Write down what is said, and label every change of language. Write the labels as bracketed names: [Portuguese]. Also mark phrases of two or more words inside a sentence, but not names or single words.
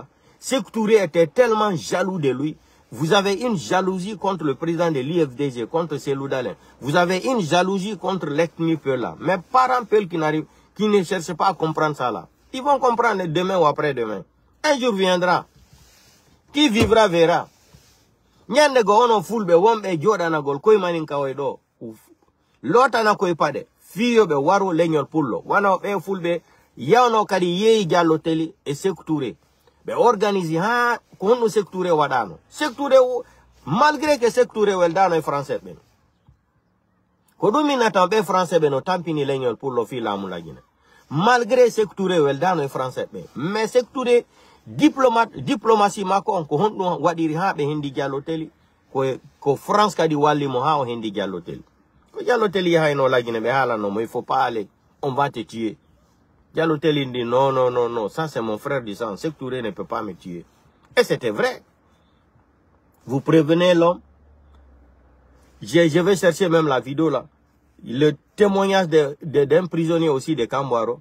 [French] Sékou Touré était tellement jaloux de lui. Vous avez une jalousie contre le président de l'IFDG, contre Selou Dalein. Vous avez une jalousie contre l'ethnie Peul là. Mais parents Peul qui ne cherchent pas à comprendre ça là. Ils vont comprendre demain ou après-demain. Un jour viendra. Qui vivra verra. [Fula] Nyande go ono fulbe wombe jodana gol koy manin kaway do. Lota na koy pade. Fiyo be waro leñol pullo. Wana be fulbe yawno kadi yeyi Diallo Telli e Sékou Touré. Be organise ha kono Sékou Touré wadano. Sékou Touré [French] malgré que [Fula] Sékou Touré weldano e français ben. Ko dum minata be français ben no tampini leñol pullo fi lamu la Guinée. Malgré Sékou Touré weldano e français ben. Mais Sékou Touré diplomatie mako ko hondo wadiri ha be hindi Diallo Telli ko France kadi walli mo ha o hindi Diallo Telli. Ko Diallo Telli ha no la Guinée be hala no, [French] mais il faut pas aller, on va te tuer. Diallo Telli dit non, ça c'est mon frère du sang, Sékou Touré ne peut pas me tuer. Et c'était vrai. Vous prévenez l'homme. Je vais chercher même la vidéo là. Le témoignage d'un prisonnier aussi de Kambouaro.